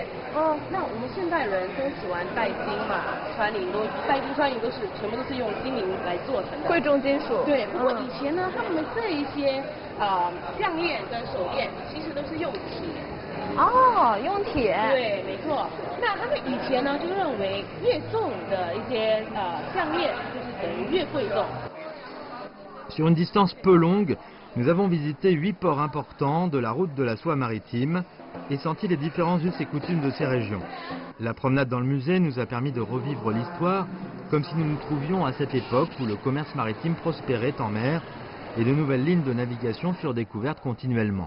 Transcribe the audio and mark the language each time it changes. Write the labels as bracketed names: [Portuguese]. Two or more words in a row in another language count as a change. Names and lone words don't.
[Chinese] 那我们现代人都喜欢戴金嘛，戴金穿银都是全部都是用金银来做成的，贵重金属。对，不过以前呢，他们这一些项链跟手链其实都是用铁。用铁。对，没错。那他们以前呢就认为越重的一些项链就是等于越贵重。 [French] Sur une distance peu longue, Nous avons visité 8 ports importants de la route de la soie maritime et senti les différents us et coutumes de ces régions. La promenade dans le musée nous a permis de revivre l'histoire comme si nous nous trouvions à cette époque où le commerce maritime prospérait en mer et de nouvelles lignes de navigation furent découvertes continuellement.